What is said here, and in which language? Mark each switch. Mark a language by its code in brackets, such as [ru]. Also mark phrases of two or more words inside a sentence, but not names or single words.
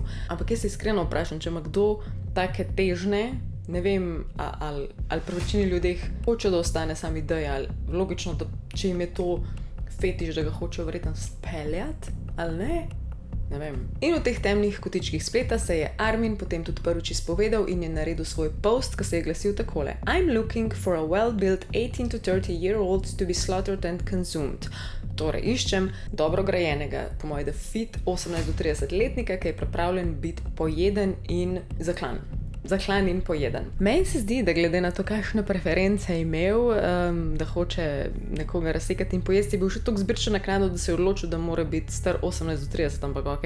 [sl] Ampak jaz se iskreno vprašam, če ima kdo take težne, ne vem, ali pri večini ljudeh hoče, da ostane sam ideja, ali logično, da če jim je to fetiš, da ga hočejo verjetno speljati, ali ne? Ne vem. In v teh temnih kotičkih spleta se je Armin potem tudi prvič izpovedal in je naredil svoj post, ki se je glasil takole: [en] I'm looking for a well-built 18 to 30-year-old to be slaughtered and consumed. [sl] Torej, iščem dobro grajenega, po mojem, fit 18 do 30-letnika, ki je pripravljen biti pojeden in zaklan. Zaklan in pojeden. Meni se zdi, da glede na to, kakšne preference je imel, da hoče nekoga razsekati in pojesti, je bil še toliko zbirčen naknadno, da se je odločil, da mora biti star 18 do 30, ampak ok.